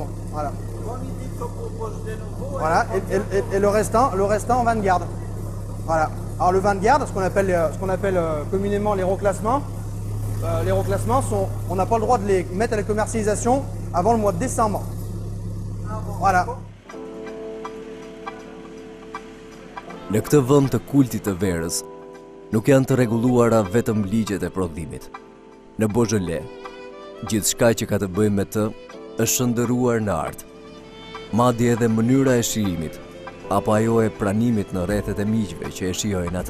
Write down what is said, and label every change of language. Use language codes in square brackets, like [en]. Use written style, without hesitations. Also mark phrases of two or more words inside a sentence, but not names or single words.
[fr] Voilà. Voilà. Et le restant en vanguarde. Voilà. Alors le vin de garde, ce qu'on appelle communément les reclassements, on n'a pas le droit de les mettre à la commercialisation avant le mois de décembre. Voilà. [sq] Në këtë vend të kultit të verës, nuk janë të rregulluara vetëm ligjet e prodhimit. Në Beaujolais, gjithçka që ka të bëjë me të është shndërruar në art. Madje edhe mënyra e shijimit apo ajo e pranimit në rrethet e miqve që e shijojnë atë.